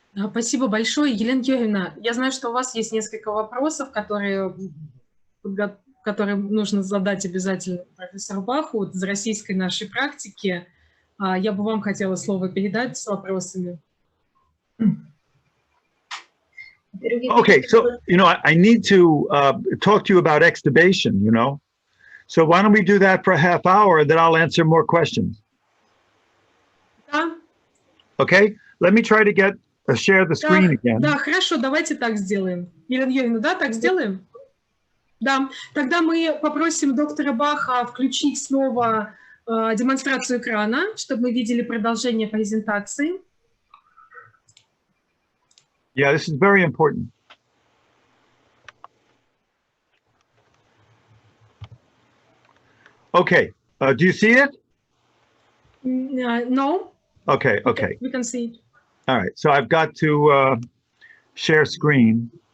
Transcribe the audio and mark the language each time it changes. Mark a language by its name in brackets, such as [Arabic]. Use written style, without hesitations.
[Russian] Спасибо большое, Елена Юрьевна. Я знаю, что у вас есть несколько вопросов, которые нужно задать обязательно профессору Баху из российской нашей практики. Я бы вам хотела слово передать с вопросами. [English] Okay, so, I need to talk to you about extubation, So why don't we do that for a half hour, then I'll answer more questions. [Russian] Да. [English] Okay, let me try to share the screen again. [Russian] Да, хорошо, давайте так сделаем. Елена Юрьевна, да, так сделаем? Да, тогда мы попросим доктора Баха включить снова демонстрацию экрана, чтобы мы видели продолжение презентации. [English] Yeah, this is very important. Okay, do you see it? No. Okay. We can see it. All right, so I've got to share screen.